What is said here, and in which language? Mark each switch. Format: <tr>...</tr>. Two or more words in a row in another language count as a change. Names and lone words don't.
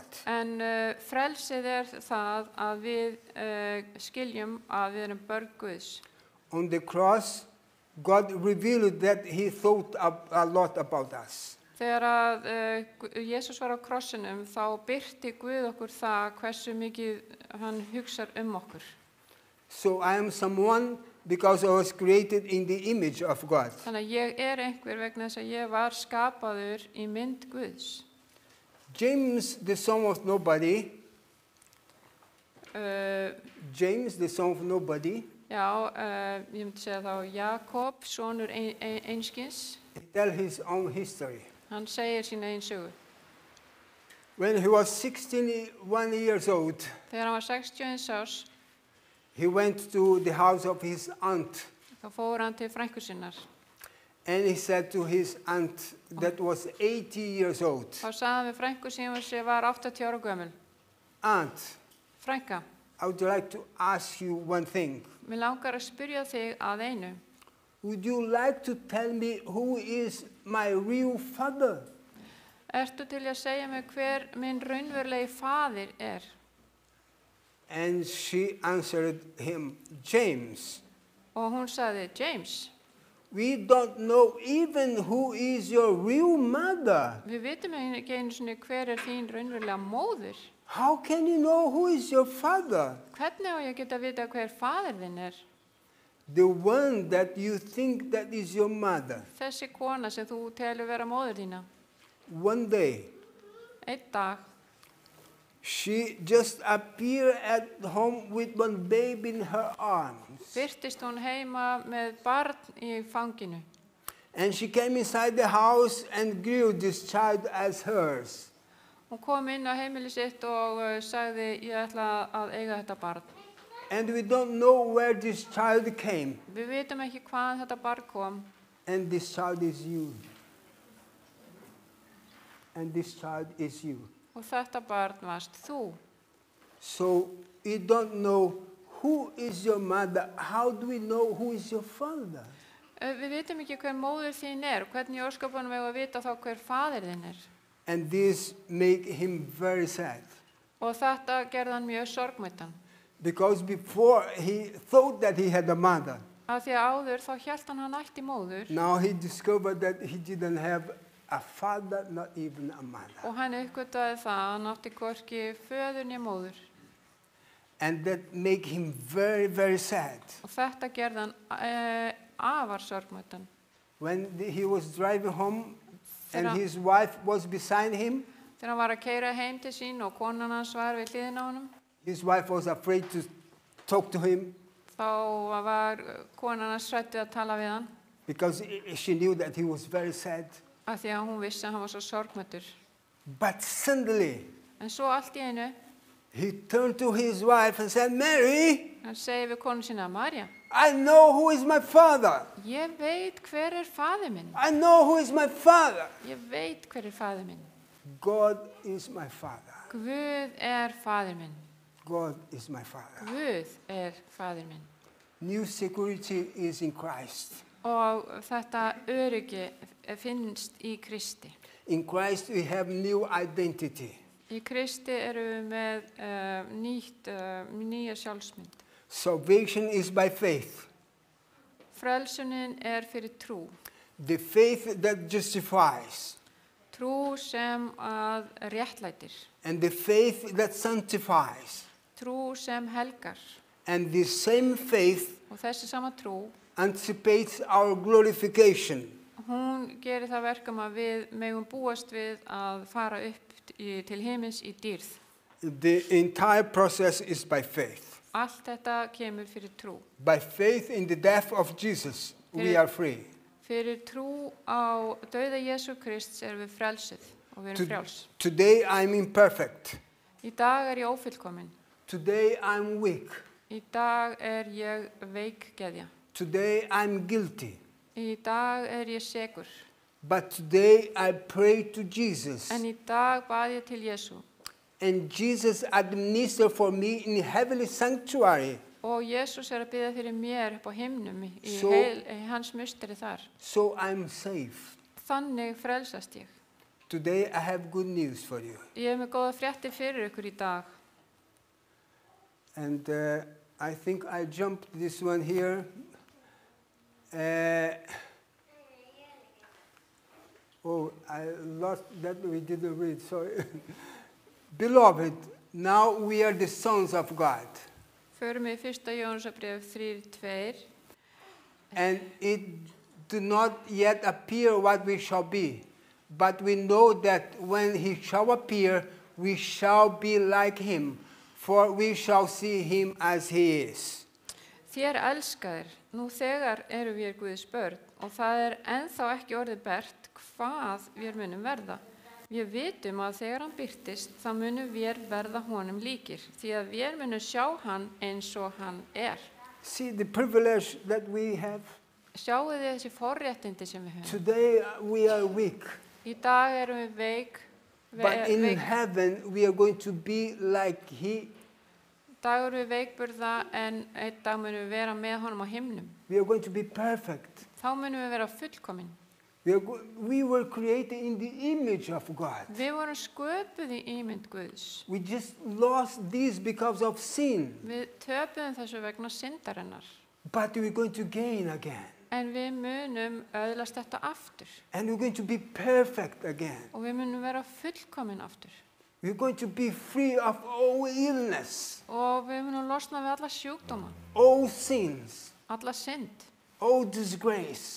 <is>En frelsið það að við skiljum að við erum börn Guðs.</is> <en>On the cross, God revealed that he thought a lot about us.</en> <is>Þegar að Jesús var á krossinum, þá birti Guð okkur það hversu mikið hann hugsar okkur.</is> <en>So I am someone because I was created in the image of God.</en> <is>Þannig að ég er einhver vegna þess að ég var skapaður í mynd Guðs.</is> <en>James, the son of nobody, James, the son of nobody,</en> <is>Ég myndi segja þá Jakob, sonur einskins,</is> <en>he tells his own history.</en> <is>hann segir sína eigin sögu.</is> <en>When he was 61 years old,</en> <is>Þegar hann var 61 árs,</is> <en>he went to the house of his aunt,</en> <is>þá fór hann til frænku sinnar.</is> <en>and he said to his aunt that was 80 years old,</en> <is>Þá sagði hann við frænku sem var 80 ára gömul.</is> <en>Aunt,</en> <is>Frænka,</is> <en>I would like to ask you one thing.</en> <is>mér langar að spyrja þig að einu.</is> <en>Would you like to tell me who is my real father?</en> <is>Ertu til að segja mig hver minn raunverulegi faðir er?</is> <en>And she answered him, James.</en> <is>Og hún sagði, James,</is> <en>We don't know even who is your real mother.</en> <is>við vitum ekki einu sinni hver er þín raunverulega móðir.</is> <en>How can you know who is your father?</en> <is>Hvernig á ég að geta að vita hver faðir þinn er?</is> <en>The one that you think that is your mother.</en> <is>Þessi kona sem þú telur vera móðir þína.</is> <en>One day,</en> <is>Einn dag,</is> <en>she just appeared at home with one baby in her arms.</en> <is>birtist hún heima með barn í fanginu.</is> <en>And she came inside the house and grew this child as hers.</en> <is>Hún kom inn á heimili sitt og sagði, ég ætla að eiga þetta barn.</is> <en>And we don't know where this child came.</en> <is>Við vitum ekki hvaðan þetta barn kom.</is> <en>And this child is you. And this child is you.</en> <is>Og þetta barn varst þú.</is> <en>So we don't know who is your mother. How do we know who is your father?</en> <is>Við vitum ekki hver móðir þín er. Hvernig í ósköpunum eigum við að vita þá hver faðir þinn er?</is> <en>And this made him very sad.</en> <is>Og þetta gerði hann mjög sorgmæddan.</is> <en>Because before he thought that he had a mother.</en> <is>Af því að áður þá hélt hann ætti móður.</is> <en>Now he discovered that he didn't have a father, not even a mother.</en> <is>Og hann uppgötvaði það að hann átti hvorki föður né móður.</is> <en>And that made him very, very sad.</en> <is>Og þetta gerði hann afar sorgmæddan.</is> <en>When he was driving home and</en> <is>Þegar-</is> <en>his wife was beside him,</en> <is>Þegar hann var að keyra heim til sín og konan hans var við hliðina á honum,</is> <en>his wife was afraid to talk to him</en> <is>þá var konan hans hrædd við að tala við hann.</is> <en>because she knew that he was very sad.</en> <is>Af því að hún vissi að hann var svo sorgmæddur.</is> <en>But suddenly,</en> <is>En svo allt í einu,</is> <en>he turned to his wife and said, Mary,</en> <is>hann segir við konu sína, Marja,</is> <en>I know who is my father.</en> <is>ég veit hver er faðir minn.</is> <en>I know who is my father.</en> <is>Ég veit hver er faðir minn.</is> <en>God is my father.</en> <is>Guð er faðir minn.</is> <en>God is my father.</en> <is>Guð er faðir minn.</is> <en>New security is in Christ.</en> <is>Og þetta öryggi finnst í Kristi.</is> <en>In Christ we have new identity.</en> <is>Í Kristi erum við með nýja sjálfsmynd.</is> <en>Salvation is by faith.</en> <is>Frelsunin er fyrir trú.</is> <en>The faith that justifies.</en> <is>Trú sem að réttlætir.</is> <en>And the faith that sanctifies.</en> <is>Trú sem helgar.</is> <en>And the same faith</en> <is>Og þessi sama trú,</is> <en>anticipates our glorification.</en> <is>hún gerir það verkum að við megum búast við að fara upp til himins í dýrð.</is> <en>The entire process is by faith.</en> <is>Allt þetta kemur fyrir trú.</is> <en>By faith in the death of Jesus, we are free.</en> <is>Fyrir trú á dauða Jesú Krists erum við frelsuð og við erum frjáls.</is> <en>Today I'm imperfect.</en> <is>Í dag er ég ófullkomin.</is> <en>Today I'm weak.</en> <is>Í dag er ég veikgeðja.</is> <en>Today I'm guilty.</en> <is>Í dag er ég sekur.</is> <en>But today I pray to Jesus.</en> <is>En í dag bað ég til Jesú.</is> <en>And Jesus administered for me in heavenly sanctuary.</en> <is>Og Jesús er að biðja fyrir mér upp á himnum í hans musteri þar.</is> <en>So I'm safe.</en> <is>Þannig frelsast ég.</is> <en>Today I have good news for you.</en> <is>Ég hef með góða fréttir fyrir ykkur í dag.</is> <en>And I think I jumped this one here. I lost that we didn't read, sorry. Beloved, now we are the sons of God.</en> <is>Förum við 1. Jónsarbréf 3:2.</is> <en>and it do not yet appear what we shall be. But we know that when he shall appear, we shall be like him, for we shall see him as he is.</en> <is>Þér elskaðir, nú þegar eru við Guðs börn og það ennþá ekki orðið bert hvað við munum verða. Við vitum að þegar hann birtist, þá munum við verða honum líkir, því að við munum sjá hann eins og hann</is> <en>See the privilege that we have.</en> <is>Sjáu þið þessi forréttindi sem við höfum.</is> <en>Today we are weak,</en> <is>Í dag erum við veik.</is> <en>but in heaven we are going to be like he.</en> <is>Í dag erum við veikburða en einn dag munum við vera með honum á himnum.</is> <en>We are going to be perfect.</en> <is>Þá munum við vera fullkomin.</is> <en>We were created in the image of God.</en> <is>Við vorum sköpuð í ímynd Guðs.</is> <en>We just lost this because of sin,</en> <is>Við töpuðum þessu vegna syndarinnar.</is> <en>but we're going to gain again.</en> <is>En við munum öðlast þetta aftur.</is> <en>And we're going to be perfect again.</en> <is>Og við munum vera fullkomin aftur.</is> <en>We're going to be free of all illness,</en> <is>Og við munum losna við alla sjúkdóma,</is> <en>all sins,</en> <is>alla synd</is> <en>all disgrace,</en>